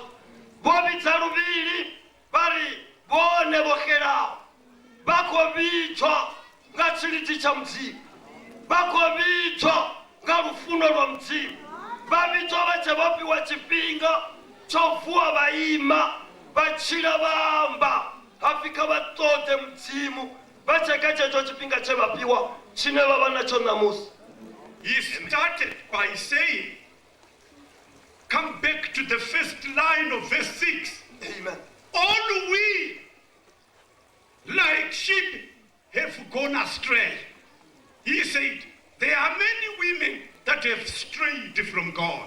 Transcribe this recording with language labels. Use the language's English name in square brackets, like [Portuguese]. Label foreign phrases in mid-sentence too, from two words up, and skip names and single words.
[Venda] Vho vhidza luvhili vha ri vhone vho xelaho vha khou vhidzwa nga tshilidzi tsha mudzimu, vha khou vhidzwa nga lufuno lwa mudzimu, vha vhidzwa vha tshe vho fhiwa tshifhinga tsho vuwa vha ima vha tshila vha amba hapfi kha vha ṱoḓe mudzimu vha tshe kha tshetsho tshifhinga tshe vha fhiwa tshine vha vha natsho ṋamusi. [English] He started by saying, come back to the first line of verse 6. Amen. All we, like sheep, have gone astray. He said, there are many women that have strayed from God.